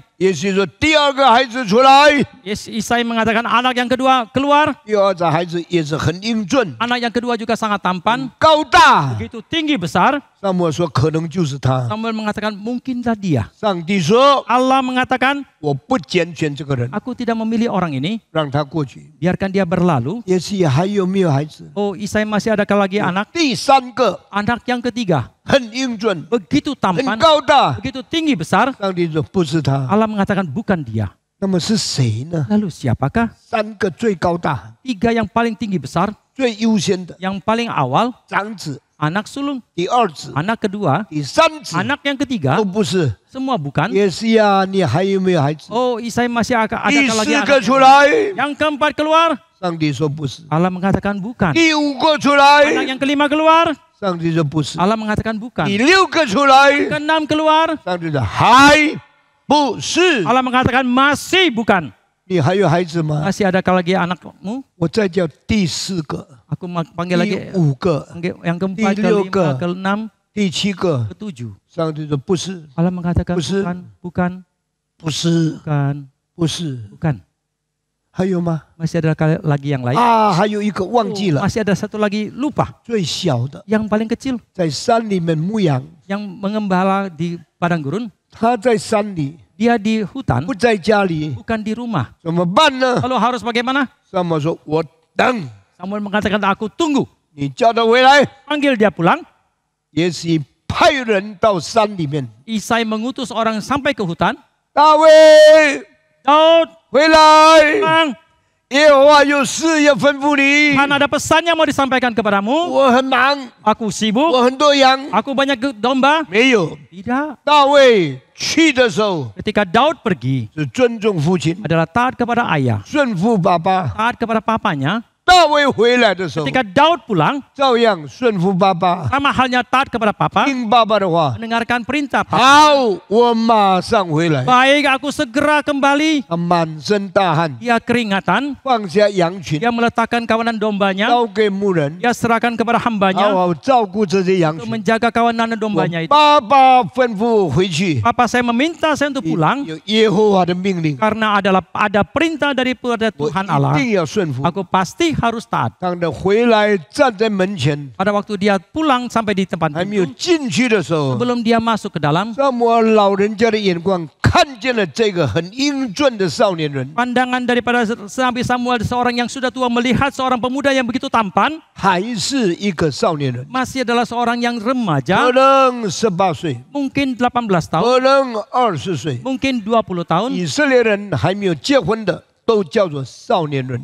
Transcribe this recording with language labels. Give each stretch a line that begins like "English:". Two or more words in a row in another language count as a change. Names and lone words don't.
Chinese: 耶西说：“第二个孩子出来。
Indonesian: Isai mengatakan anak yang kedua keluar.
Chinese: 第二个孩子也是很英俊、
Indonesian: Anak yang kedua juga sangat tampan,
Chinese: 高大。
Indonesian: begitu tinggi besar.
Chinese: 撒母耳说：“可能就是他。
Indonesian: Samuel mengatakan mungkinlah dia. ’
Chinese: 上帝说
Indonesian: Allah mengatakan,
Chinese: 我不拣选这个人，
Indonesian: aku tidak memilih orang ini,
Chinese: 让他过去。
Indonesian: biarkan dia berlalu.
Chinese: 耶西还有没有孩子？
Indonesian: Oh, Isai masih adakah lagi anak?
Chinese: 第三个
Indonesian: Anak yang ketiga,
Chinese: 很英俊、
Indonesian: begitu
Chinese: 很
Indonesian: tampan,
Chinese: 高大。
Indonesian: begitu tinggi besar.
Chinese: 上帝说：不是他，
Indonesian: Allah mengatakan bukan dia.
Chinese: 那么是谁呢？
Indonesian: Lalu siapakah?
Chinese: 三个最高大、
Indonesian: Tiga yang paling tinggi besar,
Chinese: 最优先的
Indonesian: yang paling awal,
Chinese: 长子、
Indonesian: anak sulung,
Chinese: 第二子、
Indonesian: anak kedua,
Chinese: 第三子
Indonesian: anak yang ketiga,
Chinese: 都不是。
Indonesian: semua bukan.
Chinese: 也是呀，你还有没有孩子？
Indonesian: Oh, Isai masih ada
Chinese: 第
Indonesian: lagi
Chinese: 四
Indonesian: anak.
Chinese: 个出来，
Indonesian: Yang keempat keluar,
Chinese: 上帝说不是；
Indonesian: Allah mengatakan bukan.
Chinese: 第五个出
Indonesian: Anak
Chinese: 来，
Indonesian: yang kelima keluar,
Chinese: 上帝说不是；
Indonesian: Allah mengatakan bukan.
Chinese: 第六个出来，
Indonesian: Keenam keluar,
Chinese: 上帝说还不是。
Indonesian: Allah mengatakan masih bukan.
Chinese: 你还有孩子吗？
Indonesian: Masih adakah lagi anakmu?
Chinese: 我再叫第四个、
Indonesian: Aku panggil lagi
Chinese: 第五个、
Indonesian: yang keempat, Di kelima, ke- keenam,
Chinese: 第七个，
Indonesian: ketujuh.
Chinese: 上帝说不是，
Indonesian: Allah mengatakan Bukan. bukan, bukan,
Chinese: 不是，
Indonesian: bukan,
Chinese: 不是。
Indonesian: bukan.
Chinese: 还有吗？
Indonesian: Masih ada lagi yang lain.
Chinese: 啊，还有一个忘记
Indonesian: Oh,
Chinese: 了，
Indonesian: masih ada satu lagi lupa.
Chinese: 最小的，
Indonesian: Yang paling kecil
Chinese: 在山里面牧羊，
Indonesian: yang mengembala di padang gurun.
Chinese: 他在山里，
Indonesian: Dia di hutan,
Chinese: 不在家里，
Indonesian: bukan di rumah.
Chinese: 怎么办呢？
Indonesian: Lalu harus bagaimana?
Chinese: 萨摩说：“我等
Indonesian: Samuel mengatakan aku tunggu.
Chinese: 你叫他回来。
Indonesian: Panggil dia pulang. ”
Chinese: 也许派人到山里面，
Indonesian: Isai mengutus orang sampai ke hutan.
Chinese: 大卫
Indonesian: Daud,
Chinese: 回来，
Indonesian: pulang.
Chinese: 耶和华有事要吩咐你。
Indonesian: Tuhan ada pesan yang mau disampaikan kepadamu.
Chinese: 我很忙，
Indonesian: Aku sibuk.
Chinese: 我很多羊，
Indonesian: Aku banyak domba.
Chinese: 没有。
Indonesian: Tidak.
Chinese: 大卫去的时候
Indonesian: Ketika Daud pergi
Chinese: 是尊重父亲，
Indonesian: adalah taat kepada ayah,
Chinese: 顺服爸爸。
Indonesian: taat kepada papanya.
Chinese: 大卫回来的时候，
Indonesian: Ketika Daud pulang,
Chinese: 照样顺服爸爸，
Indonesian: sama halnya taat kepada papa,
Chinese: 听爸爸的话。
Indonesian: mendengarkan perintah papa.
Chinese: 好，我马上回来。
Indonesian: Baik, aku segera kembali.
Chinese: 他满身大汗，
Indonesian: Dia keringatan,
Chinese: 放下羊群，
Indonesian: dia meletakkan kawanan dombanya,
Chinese: 交给牧人，
Indonesian: dia serahkan kepada
Chinese: 好
Indonesian: hambanya
Chinese: 好照顾这些羊
Indonesian: untuk
Chinese: 群。
Indonesian: menjaga kawanan dombanya itu.
Chinese: 爸爸吩咐我回去，
Indonesian: Papa saya meminta saya untuk pulang
Chinese: 有耶和华的命令，
Indonesian: karena ada perintah daripada
Chinese: 我
Indonesian: Tuhan Allah.
Chinese: 一定要顺服。
Indonesian: Aku pasti harus taat.
Chinese: 当他回来站在门前，
Indonesian: Pada waktu dia pulang sampai di tempat
Chinese: 还没有
Indonesian: itu,
Chinese: 进去的时候，
Indonesian: sebelum dia masuk ke dalam,
Chinese: 萨摩尔老人家的眼光看见了这个很英俊的少年人，
Indonesian: pandangan daripada Nabi Samuel, seorang yang sudah tua melihat seorang pemuda yang begitu tampan,
Chinese: 还是一个少年人，
Indonesian: masih adalah seorang yang
Chinese: 可
Indonesian: remaja,
Chinese: 能18岁，
Indonesian: mungkin 18 tahun,
Chinese: 可能20岁。
Indonesian: mungkin 20 tahun.
Chinese: 以色列人还没有结婚的，都叫做少年人。